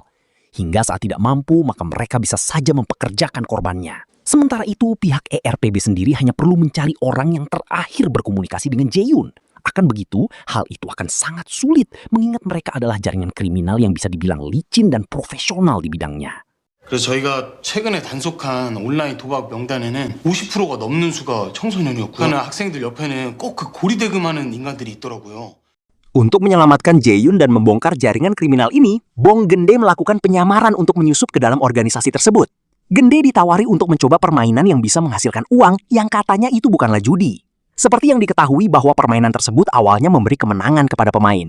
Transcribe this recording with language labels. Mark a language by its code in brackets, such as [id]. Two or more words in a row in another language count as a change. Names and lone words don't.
[id] Hingga saat tidak mampu, maka mereka bisa saja mempekerjakan korbannya. Sementara itu, pihak ERPB sendiri hanya perlu mencari orang yang terakhir berkomunikasi dengan Jae-yun. Akan begitu, hal itu akan sangat sulit mengingat mereka adalah jaringan kriminal yang bisa dibilang licin dan profesional di bidangnya. [ko] 그래서 저희가 최근에 단속한 온라인 도박 명단에는 50%가 넘는 수가 청소년이었고요. 하는 학생들 옆에는 꼭 그 고리대금하는 인간들이 있더라고요. [id] Untuk menyelamatkan Jae-yun dan membongkar jaringan kriminal ini, Bong Gende melakukan penyamaran untuk menyusup ke dalam organisasi tersebut. Gende ditawari untuk mencoba permainan yang bisa menghasilkan uang yang katanya itu bukanlah judi. Seperti yang diketahui bahwa permainan tersebut awalnya memberi kemenangan kepada pemain.